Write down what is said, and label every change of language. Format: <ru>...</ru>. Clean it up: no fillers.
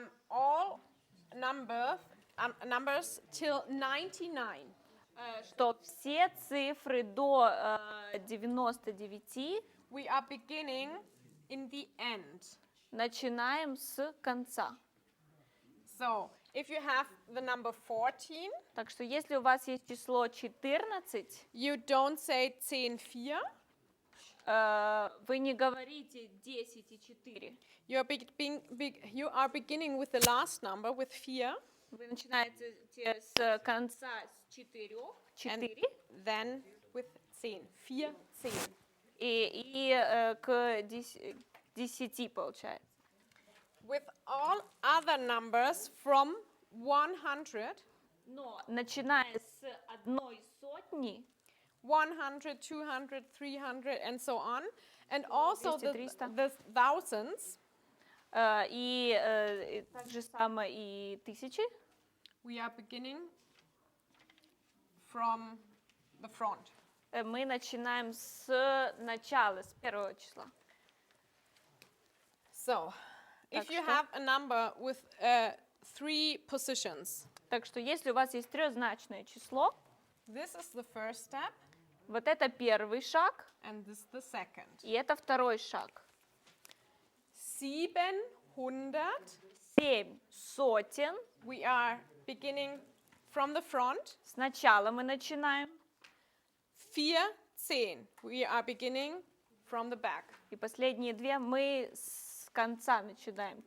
<en>all numbers till 99</en> <ru>что все цифры до 99</ru> <en>we are beginning in the end.</en> <ru>начинаем с конца.</ru> <en>So, if you have the number 14,</en> <ru>Так что если у вас есть число 14,</ru> <en>you don't say 10,4.</en> <ru>вы не говорите 10 и 4.</ru> <en>You are beginning with the last number, with 4,</en> <ru>Вы начинаете с конца с 4, 4</ru> <en>then with 10. 4, 10.</en> <ru>и к 10 получается.</ru> <en>With all other numbers from 100,</en> <ru>Но начиная с одной сотни,</ru> <en>100, 200, 300, and so on. And also</en> <ru>200, 300.</ru> <en>the thousands.</en> <ru>И так же самое и тысячи.</ru> <en>We are beginning from the front.</en> <ru>Мы начинаем с начала, с первого числа.</ru> <en>So, if</en> <ru>Так</ru> <en>you</en> <ru>что?</ru> <en>have a number with 3 positions,</en> <ru>Так что если у вас есть трехзначное число,</ru> <en>this is the first step,</en> <ru>вот это первый шаг,</ru> <en>and this is the second.</en> <ru>и это второй шаг.</ru> <en>700,</en> <ru>7 сотен.</ru> <en>we are beginning from the front.</en> <ru>Сначала мы начинаем.</ru> <en>410, we are beginning from the back.</en> <ru>И последние две мы с конца начинаем.</ru>